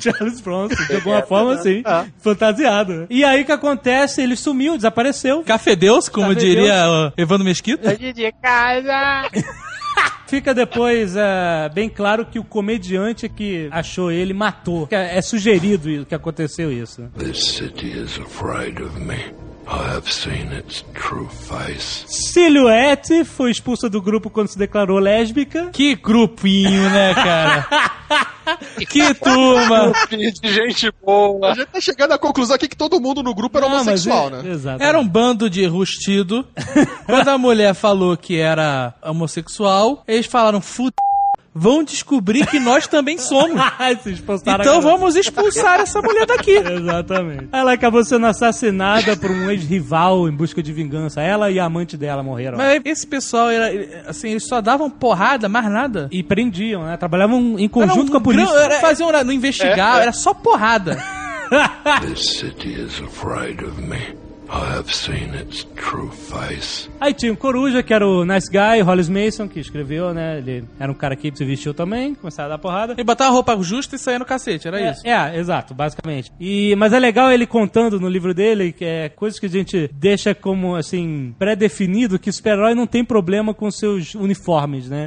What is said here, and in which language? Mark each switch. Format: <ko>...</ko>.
<pt>Charles Bronson, de alguma forma, sim. Ah. Fantasiado. E aí o que acontece? Ele sumiu, desapareceu. Cafedeus, como Cafedeus. Diria o Evandro Mesquita. Saí de casa. Fica depois bem claro que o comediante que achou ele matou. É sugerido que aconteceu isso.</pt> <en>This city is afraid of me. I have seen its true face.</en> <pt>Silhouette foi expulsa do grupo quando se declarou lésbica. Que grupinho, né, cara? Que turma! De gente boa! A gente tá chegando à conclusão aqui que todo mundo no grupo era homossexual, né? Exato. Era um bando de rustido. Quando a mulher falou que era homossexual, eles falaram, vão descobrir que nós também somos. Então vamos expulsar essa mulher daqui. Exatamente. Ela acabou sendo assassinada por um ex-rival em busca de vingança. Ela e a amante dela morreram. Mas esse pessoal, era, assim, eles só davam porrada, mais nada. E prendiam, né? Trabalhavam em conjunto com a polícia. Não investigar, era só porrada.</pt> <en>This city is afraid of me. I have seen its true face.</en> <pt>Aí tinha o Coruja, que era o nice guy, o Hollis Mason, que escreveu, né? Ele era um cara que se vestiu também, começava a dar porrada. Ele botava a roupa justa e saía no cacete, era isso? É, exato, basicamente. Mas é legal ele contando no livro dele que é coisas que a gente deixa como, assim, pré-definido, que o super-herói não tem problema com seus uniformes, né?</pt>